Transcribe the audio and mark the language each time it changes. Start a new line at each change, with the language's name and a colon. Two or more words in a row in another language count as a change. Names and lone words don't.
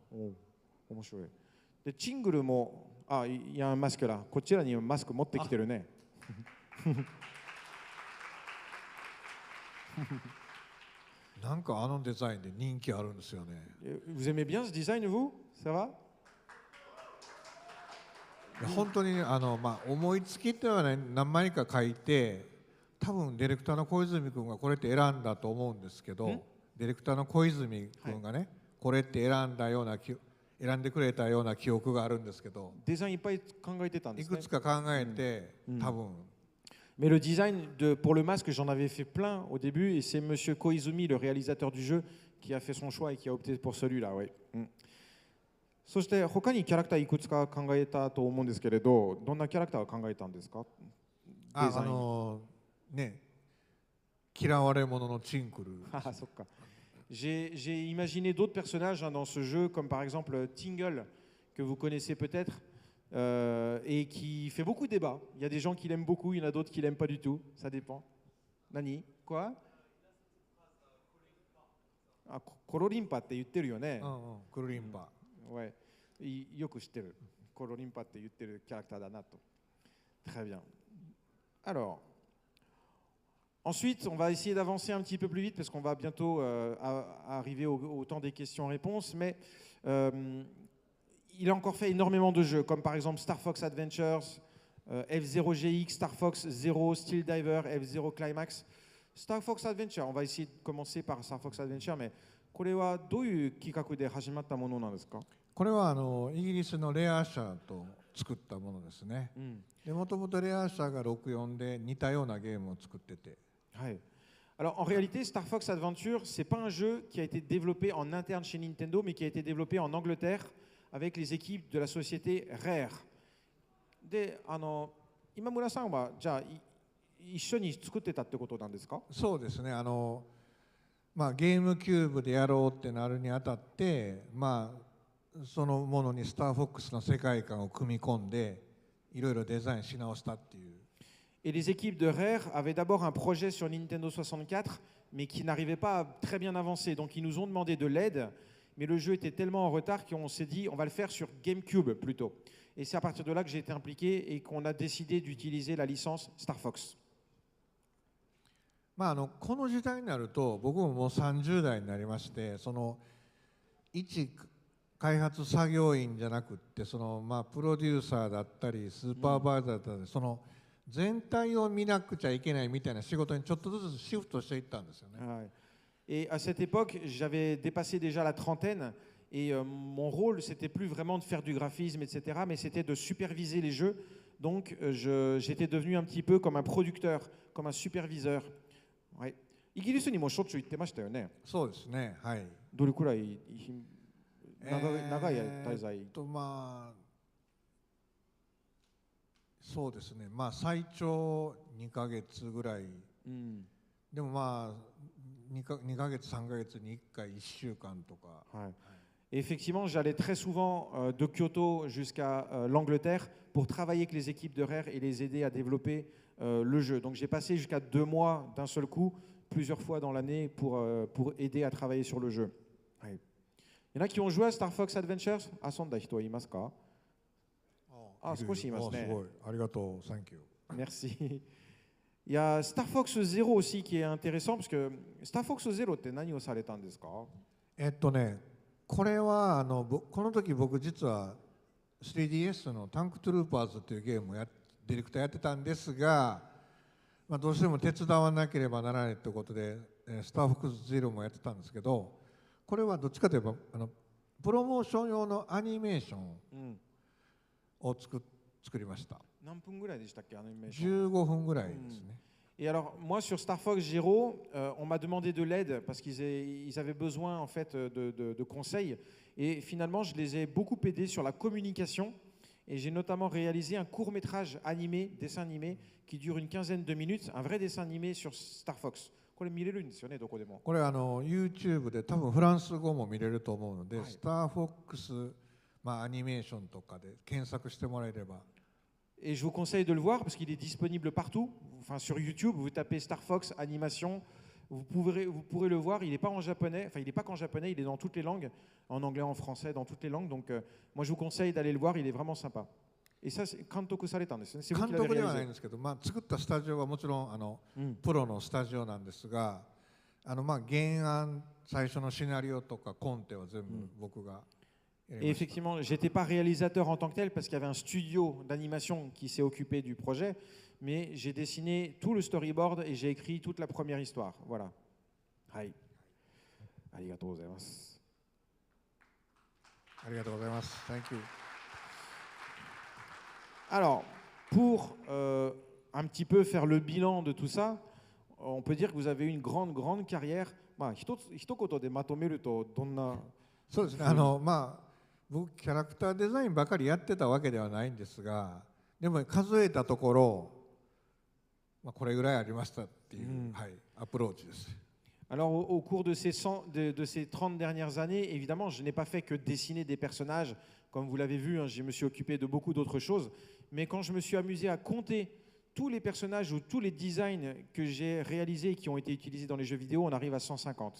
Japanese: で、チンクルも,
French: il y a un masque là.
Japanese: こちらに
French: un masque
Japanese: 持ってきてるね.
French: Vous aimez bien ce design, vous? Ça va?
Japanese: 本当に思いつきっていうのはね、何枚か書いて、多分ディレクターの小泉君がこれって選んだと思うんですけど、ディレクターの小泉君がね、これって選んでくれたような記憶があるんですけど、デザインいっぱい考えてたんですね。いくつか考えて、多分。
French: Mais le design pour le masque, j'en avais fait plein au début, et c'est Monsieur Koizumi, le réalisateur du jeu, qui a fait son choix et qui a opté pour celui-là. Oui.
Japanese: そして他にキャラクターいくつか考えたと思うんですけれど、どんなキャラクターを考えたんですか？ね、嫌われ者のチンクル。
French: そっか。J'ai imaginé d'autres personnages dans ce jeu, comme par exemple Tingle, que vous connaissez peut-être, et qui fait beaucoup de débats. Il y a des gens qui l'aiment beaucoup, il y en a d'autres qui l'aiment pas du tout. Ça dépend. Nani? Quoi?
Japanese: コロリンパって言ってるよね。コロリンパ。 Ouais. よく知ってる。コロリンパって言ってるキャラクターだなと。
French: Très bien. Alors, ensuite, on va essayer d'avancer un petit peu plus vite parce qu'on va bientôt arriver au temps des questions-réponses. Mais il a encore fait énormément de jeux, comme par exemple Star Fox Adventures, F0GX, Star Fox Zero, Steel Diver, F0 Climax. Star Fox Adventure, on va essayer de commencer par Star Fox Adventure, mais
Japanese: これはどういう企画で始まったものなんですか？これはイギリスのレア社と作ったものですね。で、もともとレア社が64で似たようなゲームを作ってて。
French: はい。Alors en réalité, Star Fox Adventure, c'est pas un jeu qui a été développé en interne chez Nintendo, mais qui a été développé en Angleterre avec les équipes de la société Rare.
Japanese: で、今村さんはじゃあ一緒に作ってたってことなんですか？そうですね。ゲームキューブでやろうってなるにあたって、そのものにスターフォックスの世界観を組み込んで、いろいろデザインし直したっていう。
French: Et les équipes de Rare avaient d'abord un projet sur Nintendo 64, mais qui n'arrivait pas à très bien avancer. Donc ils nous ont demandé de l'aide, mais le jeu était tellement en retard qu'on s'est dit on va le faire sur GameCube plutôt. Et c'est à partir de là que j'ai été impliqué et qu'on a décidé d'utiliser la licence Star Fox.
Japanese: この時代になると僕ももう30代になりまして、一開発作業員じゃなくって、プロデューサーだったりスーパーバイザーだったり、全体を見なくちゃいけないみたいな仕事にちょっとずつシフトしていったんですよね。
French: Et à cette époque, j'avais dépassé déjà la trentaine et mon rôle, c'était plus vraiment de faire du graphisme, etc., mais c'était de superviser les jeux. Donc j'étais devenu un petit peu comme un producteur, comme un superviseur.
Japanese: はい。イギリスにもしょっちゅう行ってましたよね。そうですね。はい。どれくらい長い滞在？そうですね。最長2ヶ月ぐらい。でも2ヶ月3ヶ月に1回1週間とか。
French: はい。Et effectivement, j'allais très souvent de Kyoto jusqu'à l'Angleterre pour travailler avec les équipes de Rare et les aider à développer le jeu. Donc j'ai passé jusqu'à 2 mois d'un seul coup, plusieurs fois dans l'année pour aider à travailler sur le jeu. Il y en a qui ont joué à Star Fox Adventures?
Japanese: 遊んだ人はいますか？少しいますね。すごい。ありがとう。
English: Thank you.
French: Merci. Il y a Star Fox Zero aussi qui est intéressant parce que Star Fox Zero
Japanese: って何をされたんですか？これはこの時僕実は 3DS のタンクトゥルーパーズというゲームをディレクターやってたんですが、どうしても手伝わなければならないということでスターフォックスゼロもやってたんですけど、これはどっちかといえばプロモーション用のアニメーションを作りました。何分ぐらいでしたっけ、アニメーション？15分ぐらいですね。
French: Et alors, moi, sur Star Fox Zero, on m'a demandé de l'aide parce qu'ils avaient besoin en fait de conseils. Et finalement, je les ai beaucoup aidés sur la communication. Et j'ai notamment réalisé un court-métrage animé, dessin animé, qui dure une quinzaine de minutes, un vrai dessin animé sur Star Fox.
Japanese: これ見れるんですよね、どこでも。これYouTube で多分フランス語も見れると思うので、スターフォックスアニメーションとかで検索してもらえれば。
French: Et je vous conseille de le voir parce qu'il est disponible partout. Enfin, sur YouTube, vous tapez Star Fox Animation, vous pourrez le voir. Il n'est pas en japonais, enfin il n'est pas qu'en japonais, il est dans toutes les langues, en anglais, en français, dans toutes les langues. Donc moi je vous conseille d'aller le voir, il est vraiment sympa. Et ça, c'est
Japanese: 監督されたん,
French: c'est vous qui l'avez réalisé.
Japanese: 監督ではないんですけど、作ったスタジオはもちろんプロのスタジオなんですが、原案、最初のシナリオとかコンテは全部僕が。
French: Et effectivement, je n'étais pas réalisateur en tant que tel parce qu'il y avait un studio d'animation qui s'est occupé du projet, mais j'ai dessiné tout le storyboard et j'ai écrit toute la première histoire. Voilà.
Japanese: Hai. ありがとうございます. ありがとうございます.
English: Thank you.
French: Alors, pour un petit peu faire le bilan de tout ça, on peut dire que vous avez eu une grande carrière.
Japanese: 一言でまとめるとどんな？そうですね。僕キャラクターデザインばかりやってたわけではないんですが、でも数えたところ、これぐらいありましたっていう、アプローチです。
French: Alors au cours de ces 30 dernières années, évidemment, je n'ai pas fait que dessiner des personnages, comme vous l'avez vu, je me suis occupé de beaucoup d'autres choses, mais quand je me suis amusé à compter tous les personnages ou tous les designs que j'ai réalisés et qui ont été utilisés dans les jeux vidéo, on arrive à 150.